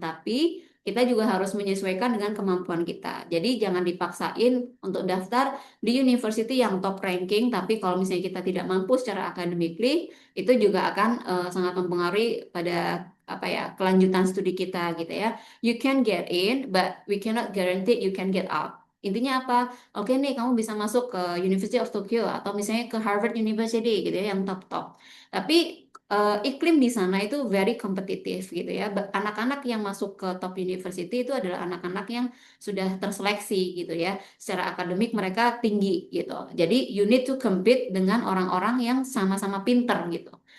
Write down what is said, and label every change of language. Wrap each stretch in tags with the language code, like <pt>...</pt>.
<id>Tapi, kita juga harus menyesuaikan dengan kemampuan kita. Jadi, jangan dipaksain untuk daftar di university yang top ranking. Tapi, kalau misalnya kita tidak mampu secara academically, itu juga akan sangat mempengaruhi pada apa ya kelanjutan studi kita gitu ya.</id> <en>You can get in, but we cannot guarantee you can get out.</en> <id>Intinya apa? Oke nih, kamu bisa masuk ke University of Tokyo atau misalnya ke Harvard University gitu ya, yang top-top. Tapi iklim di sana itu very kompetitif gitu ya. Anak-anak yang masuk ke top university itu adalah anak-anak yang sudah terseleksi gitu ya. Secara akademik mereka tinggi gitu. Jadi</id> <en>you need to compete</en> <id>dengan orang-orang yang sama-sama pinter gitu.</id>